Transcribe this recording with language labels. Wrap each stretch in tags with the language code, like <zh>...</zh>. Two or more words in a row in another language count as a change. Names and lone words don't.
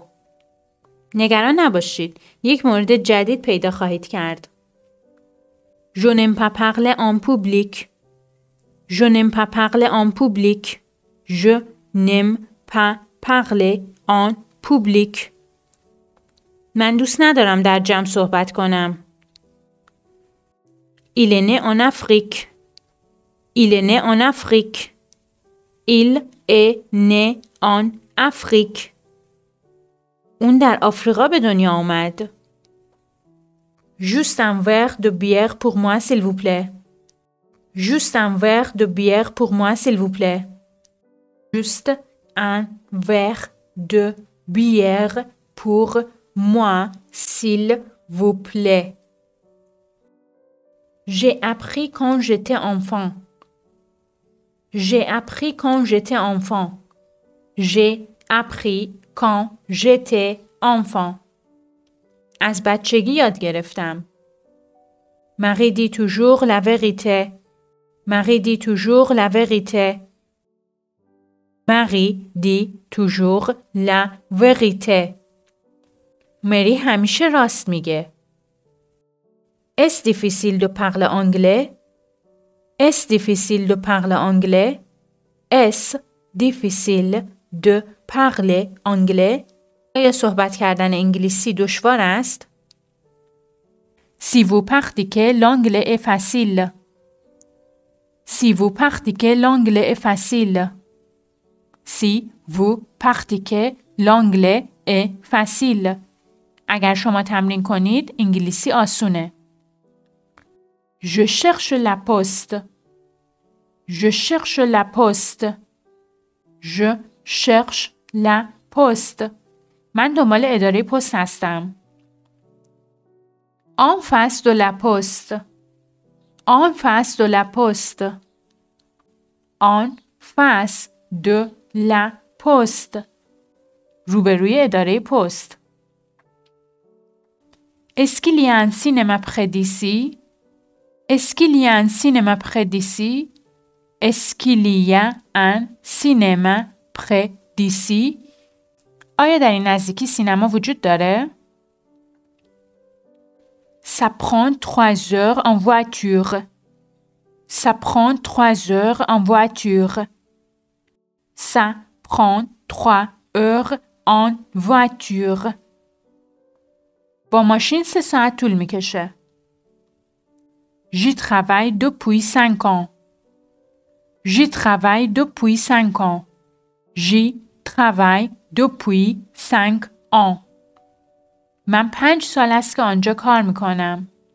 <fa>نگران نباشید. یک مورد جدید پیدا خواهید کرد.</fa> <fr>Je n'aime pas parler en public. Je n'aime pas parler en public. Je n'aime pas parler en public.</fr> <fa>من دوست ندارم در جمع صحبت کنم.</fa> <fr>Il est né en Afrique. Il est né en Afrique. Il est né en Afrique.</fr> <fa>اون در آفریقا به دنیا آمد.</fa> <fr>Juste un verre de bière pour moi, s'il vous plaît. Juste un verre de bière pour moi, s'il vous plaît. Juste un verre de bière pour moi, s'il vous plaît. J'ai appris quand j'étais enfant. J'ai appris quand j'étais enfant. J'ai appris quand j'étais enfant.</fr> <fa>از بچگی یاد گرفتم.</fa> <fr>Marie dit toujours la vérité. Marie dit toujours la vérité. Marie dit toujours la vérité.</fr> <fa>مری همیشه راست میگه.</fa> <fr>Est-ce difficile de parler anglais? Est-ce difficile de parler anglais? Est-ce difficile de parler anglais?</fr> <fa>آیا صحبت کردن انگلیسی دشوار است؟</fa> <fr>Si vous pratiquez l'anglais est facile. Si vous pratiquez l'anglais est facile. Si vous pratiquez l'anglais est facile.</fr> <fa>اگر شما تمرین کنید انگلیسی آسونه.</fa> <fr>Je cherche la poste. Je cherche la poste. Je cherche la poste.</fr> <fa>من دنبال اداره پست هستم.</fa> <fr>En face de la poste. En face de la poste. En face de la poste.</fr> <fa>روبروی اداره پست.</fa> <fr>Est-ce qu'il y a un cinéma près d'ici? Est-ce qu'il y a un cinéma près d'ici? Est-ce qu'il y a un cinéma près d'ici?</fr> <fa>آیا در این نزدیکی سینما وجود داره؟</fa> <fr>Ça prend 3 heures en voiture. Ça prend 3 heures en voiture. Ça prend 3 heures en voiture.</fr> <fa>با ماشین 3 ساعت طول میکشه.</fa> <fr>J'y travaille depuis 5 ans. J'y travaille depuis 5 ans. J'y travaille depuis 5 ans.</fr> <fa>من 5 سال است که آنجا کار میکنم.</fa>